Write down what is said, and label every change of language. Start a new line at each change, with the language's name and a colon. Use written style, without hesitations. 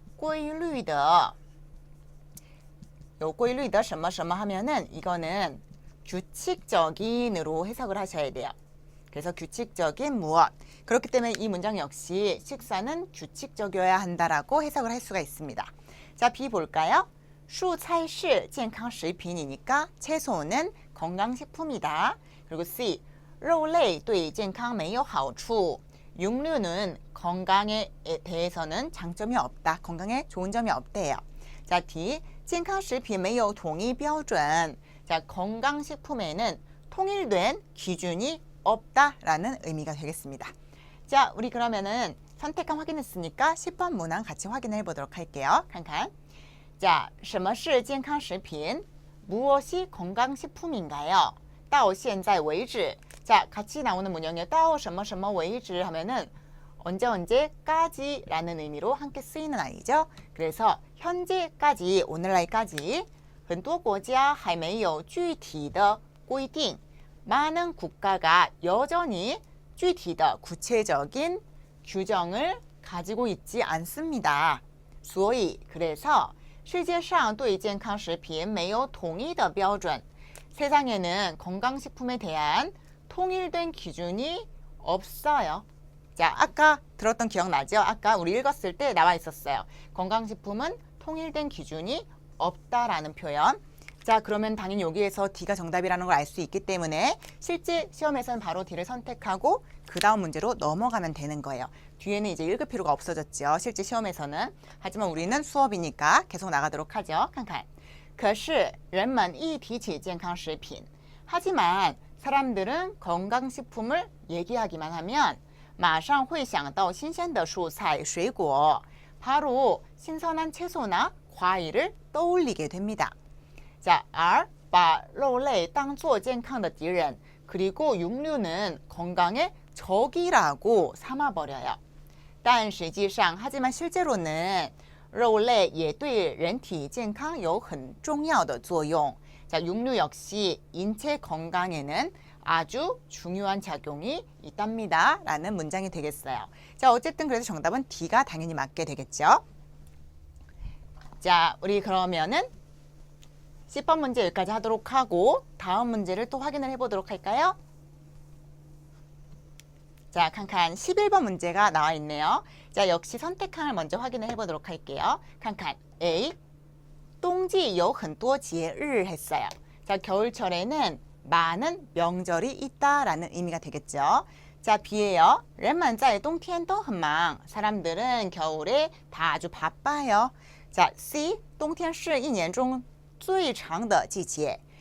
Chinese: 有规律的有规律的什么什么
Korean: 하면은 이거는 규칙적인으로 해석을 하셔야 돼요. 그래서 규칙적인 무엇. 그렇기 때문에 이 문장 역시 식사는 규칙적이어야 한다라고 해석을 할 수가 있습니다. 자, B 볼까요?
Chinese: 蔬菜是健康食品
Korean: 이니까 채소는 건강식품이다. 그리고
Chinese: C 肉类对健康没有好处.
Korean: 육류는 건강에 대해서는 장점이 없다. 건강에 좋은 점이 없대요.
Chinese: 자, D 健康食品没有统一标准.
Korean: 자, 건강식품에는 통일된 기준이 없다라는 의미가 되겠습니다. 자, 우리 그러면은 선택한 확인했으니까 10번 문항 같이 확인해 보도록 할게요.
Chinese: 칸칸. 자, 什么是健康食品?
Korean: 무엇이 건강식품인가요?
Chinese: 到现在为止.
Korean: 자, 같이 나오는 문형이요.
Chinese: 到什么什么为止
Korean: 하면은 언제까지라는 의미로 함께 쓰이는 아이죠. 그래서 현재까지, 오늘날까지
Chinese: 很多国家还没有具体的规定.
Korean: 많은 국가가 여전히 具体的 구체적인 규정을 가지고 있지 않습니다.
Chinese: 所以
Korean: 그래서
Chinese: 世界上对健康食品没有统一的标准.
Korean: 세상에는 건강식품에 대한 통일된 기준이 없어요. 자, 아까 들었던 기억나죠? 아까 우리 읽었을 때 나와 있었어요. 건강식품은 통일된 기준이 없다라는 표현. 자, 그러면 당연히 여기에서 D가 정답이라는 걸 알 수 있기 때문에 실제 시험에서는 바로 D를 선택하고 그 다음 문제로 넘어가면 되는 거예요. 뒤에는 이제 읽을 필요가 없어졌죠. 실제 시험에서는. 하지만 우리는 수업이니까 계속 나가도록 하죠. 칸칸.
Chinese: 可是人们一提起健康食品.
Korean: 하지만 사람들은 건강식품을 얘기하기만 하면
Chinese: 马上会想到新鲜的蔬菜水果.
Korean: 바로 신선한 채소나 과일을 떠올리게 됩니다.
Chinese: 자, R 把肉类当作健康的敌人.
Korean: 그리고 육류는 건강의 적이라고 삼아버려요.
Chinese: 但实际上
Korean: 하지만 실제로는
Chinese: 肉类也对人体健康有很重要的作用.
Korean: 자, 육류 역시 인체 건강에는 아주 중요한 작용이 있답니다. 라는 문장이 되겠어요. 자, 어쨌든 그래서 정답은 D가 당연히 맞게 되겠죠. 자, 우리 그러면은 10번 문제 여기까지 하도록 하고 다음 문제를 또 확인을 해보도록 할까요? 자, 칸칸 11번 문제가 나와 있네요. 자, 역시 선택항을 먼저 확인을 해보도록 할게요.
Chinese: 칸칸 A 冬季有很多节日
Korean: 했어요. 자, 겨울철에는 많은 명절이 있다라는 의미가 되겠죠. 자, B예요.
Chinese: 人们在冬天都很忙.
Korean: 사람들은 겨울에 다 아주 바빠요.
Chinese: 자, C 冬天是一年中最长的季节.